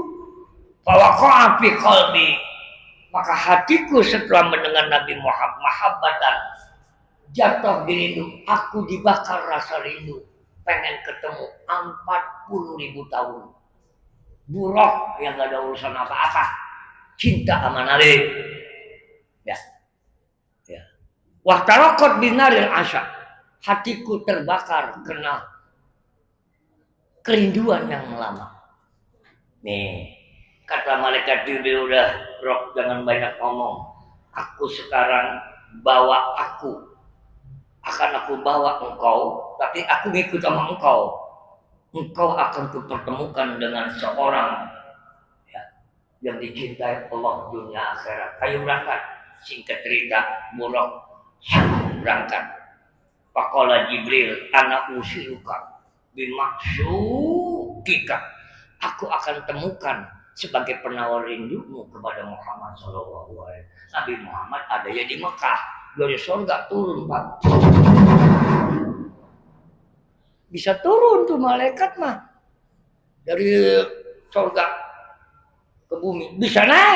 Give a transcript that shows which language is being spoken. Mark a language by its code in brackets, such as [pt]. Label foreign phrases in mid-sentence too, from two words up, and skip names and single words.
[ar] فوقع في قلبي, [id] maka hatiku setelah mendengar Nabi Muhammad mahabbatan, jatuh di rindu. Aku dibakar rasa rindu, pengen ketemu 40.000 tahun. Buruk yang gak ada urusan apa-apa, cinta sama Nabi. Ya. [ar] واحترقت بنار الأسى, [id] hatiku terbakar karena kerinduan yang lama. Nih, kata malaikat Jibril, udah Rob, jangan banyak ngomong. Aku sekarang bawa akan aku bawa engkau, tapi aku ngikut sama engkau. Engkau akan kupertemukan dengan seorang yang dicintai Allah dunia akhirat. Ayo berangkat. Singkat cerita, buruk berangkat. [ar] فقال جبريل، أنا أوصلك بمقصودك. [id] Aku akan temukan sebagai penawar rindumu kepada Muhammad [ar] صلى الله عليه وسلم. [id] Nabi Muhammad ada ya di Mekah, dari surga turun, Pak. Bisa turun tuh malaikat mah dari surga ke bumi, bisa naik.